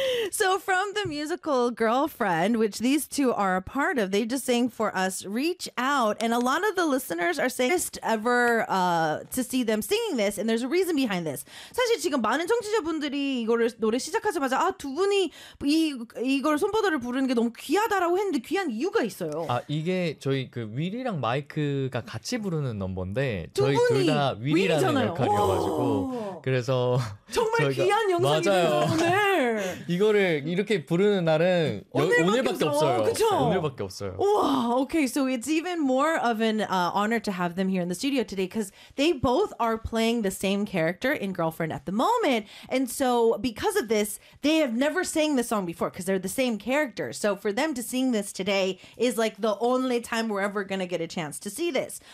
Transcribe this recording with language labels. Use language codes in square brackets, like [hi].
[en] So from the musical Girlfriend, which these two are a part of, they just sang for us Reach Out. And a lot of the listeners are saying first ever to see them singing this. And there's a reason behind this. [ko] 사실 지금 많은 청취자분들이 이거를 노래 시작하자마자 아, 두 분이 이걸 손바닥을 부르는 게 너무 귀하다라고 했는데 귀한 이유가 있어요. 아, 이게 저희 그 윌이랑 마이크가 같이 부르는 넘버인데 두 저희 둘 다 윌이라는 역할이어가지고 그래서 정말 저희가, 귀한 영상이네요 오늘. 이거를 이렇게 부르는 날은 오늘밖에 없어요. 그쵸? 오늘밖에 없어요. [en] 우와, okay, so it's even more of an honor to have them here in the studio today because they both are playing the same character in Girlfriend at the moment, and so because of this, they have never sang this song before because they're the same character. So for them to sing this today is like the only time we're ever gonna get a chance to see this.